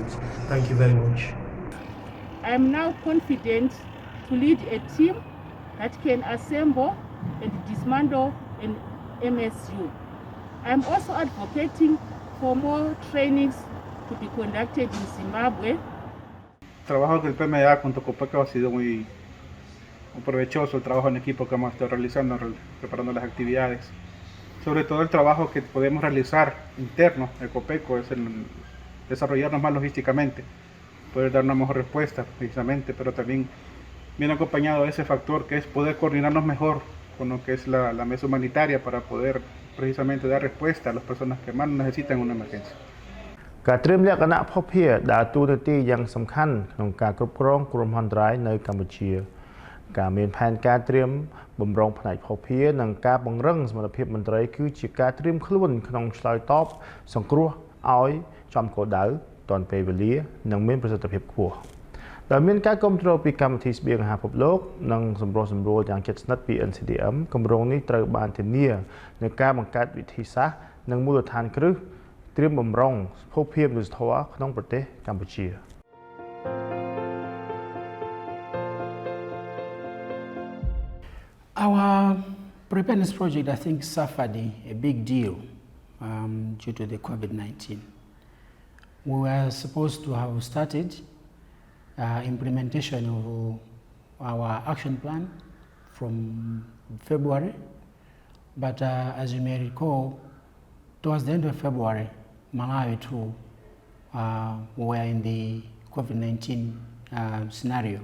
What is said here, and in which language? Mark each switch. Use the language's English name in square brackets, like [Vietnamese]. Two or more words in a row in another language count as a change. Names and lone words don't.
[English] Thank you very much. I am now confident to lead a team that can assemble and dismantle an MSU. I am also advocating for more trainings to be conducted in Zimbabwe. [Spanish] El trabajo del PMA junto con PECO ha sido muy provechoso, el trabajo en equipo que hemos estado realizando, preparando las actividades. Sobre todo el trabajo que podemos realizar interno de COPECO es el desarrollarnos más logísticamente, poder dar una mejor respuesta precisamente, pero también viene acompañado de ese factor que es poder coordinarnos mejor con lo que es la mesa humanitaria para poder precisamente dar respuesta a las personas que más necesitan una emergencia. [Khmer] ការត្រៀមលក្ខណៈភស្តុភារដើរតួនាទីយ៉ាងសំខាន់ក្នុងការគ្រប់គ្រងគ្រោះមហន្តរាយនៅកម្ពុជាការមានផែនការត្រៀ មបំរុងផ្នែកភស្តុភារនិងការពង្រឹងសមត្ថភាពមន្ត្រីគឺជាការត្រៀមខ្លួនក្នុងឆ្លើយតបសង្គ្រោះឲ្យចំគោលដៅទាន់ពេលវេលានិងមានប្រសិទ្ធភាពខ្ពស់ដោយមានការគ្រប់គ្រងពីកម្មវិធីស្បៀងអាហារពិភពលោកនិងសម្រុះសម្រួលយ៉ាងជិតស្និទ្ធពី NCDM គម្រោងនេះត្រូវបានធានានៅការបង្កើតវិធីសាស្ត្រនិងមូលដ្ឋានគ្រឹះត្រៀមបំរុងភស្តុភារមនុស្សធម៌ក្នុងប្រទេសកម្ពុជា [English] Our preparedness project, I think, suffered a big deal due to the COVID-19. We were supposed to have started implementation of our action plan from February, but as you may recall, towards the end of February, Malawi too were in the COVID-19 scenario.